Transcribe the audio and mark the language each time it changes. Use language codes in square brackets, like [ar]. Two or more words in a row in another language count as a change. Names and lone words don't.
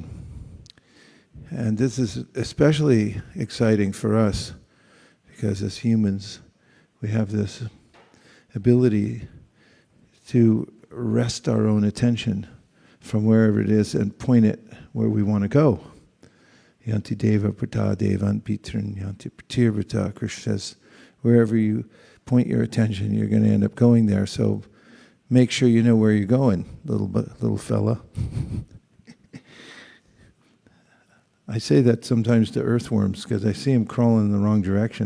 [en] And this is especially exciting for us because as humans, we have this ability to wrest our own attention from wherever it is and point it where we want to go. [sa] Yānti deva-vratā devān pitṛ-n, Yānti pitṛ-vratāḥ. [en] Kṛṣṇa says, wherever you point your attention, you're going to end up going there. So make sure you know where you're going, little fella. I say that sometimes to earthworms because I see them crawling in the wrong direction.